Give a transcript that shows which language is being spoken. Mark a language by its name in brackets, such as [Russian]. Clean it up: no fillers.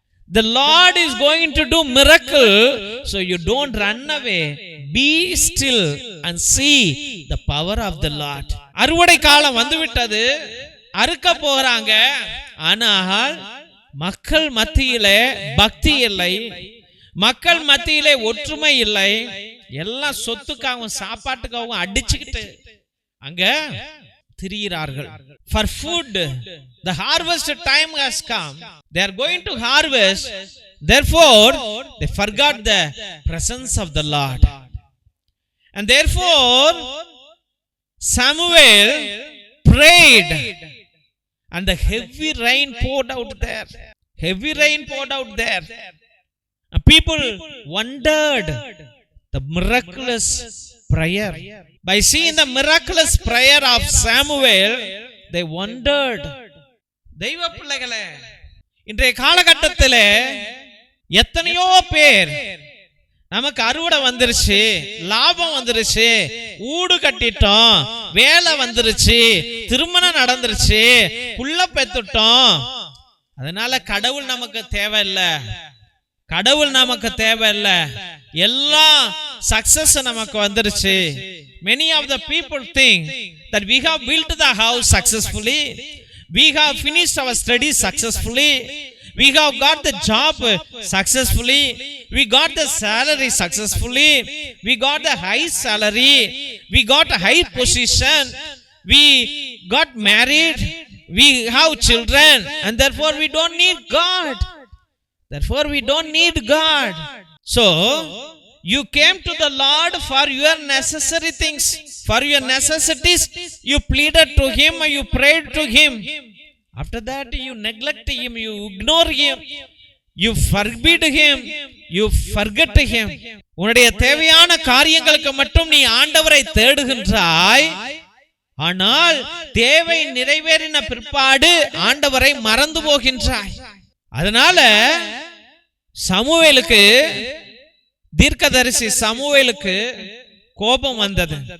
[English] The Lord is going to do miracle, so you don't run away. Be still and see the power of the Lord. [Tamil] அறுவடை காலம் வந்துவிட்டது, அறுக்க போறாங்க. ஆனால் மக்கள் மத்தியிலே பக்தி இல்லை, மக்கள் மத்தியிலே ஒற்றுமை இல்லை. எல்லாம் சொத்துக்காகவும் சாப்பாட்டுக்காகவும் அடிச்சுக்கிட்டு அங்க திரிகிறார்கள். [English] For food, the harvest time has come. They are going to harvest. Therefore, they forgot the presence of the Lord. And therefore, Samuel prayed, and the heavy rain poured out there. Heavy rain poured out there. And people wondered the miraculous prayer. By seeing the miraculous prayer of Samuel, they wondered. [Tamil] தெய்வ பிள்ளைகளே, இன்றைய காலகட்டத்திலே எத்தனையோ பேர் நமக்கு அறுவடை வந்துருச்சு, லாபம் வந்துருச்சு, ஊடு கட்டிட்டோம், வேலை வந்துருச்சு, திருமணம் நடந்துருச்சு, புள்ள பெத்துட்டோம், அதனால கடவுள் நமக்கு தேவையில்லை, கடவுள் நமக்கு தேவையில்லை, எல்லாம் சக்சஸ் நமக்கு வந்துருச்சு. [English] Many of the people think that we have built the house successfully, we have finished our studies successfully, we have got the job successfully, we got the salary successfully, we got the high salary, we got a high position, we got married, we have children, and therefore we don't need God. Therefore we don't need God. So you came to the Lord for your necessary things, for your necessities. You pleaded to Him, you prayed to Him. After that you neglect Him, you ignore Him, you forbid Him, you forget Him. [Tamil] உன்னுடைய தேவையான காரியங்களுக்கு மட்டும் நீ ஆண்டவரை தேடுகின்றாய், ஆனால் தேவை நிறைவேறின பிற்பாடு ஆண்டவரை மறந்து போகின்றாய். அதனால சாமுவேலுக்கு, தீர்க்கதரிசி சாமுவேலுக்கு கோபம் வந்தது.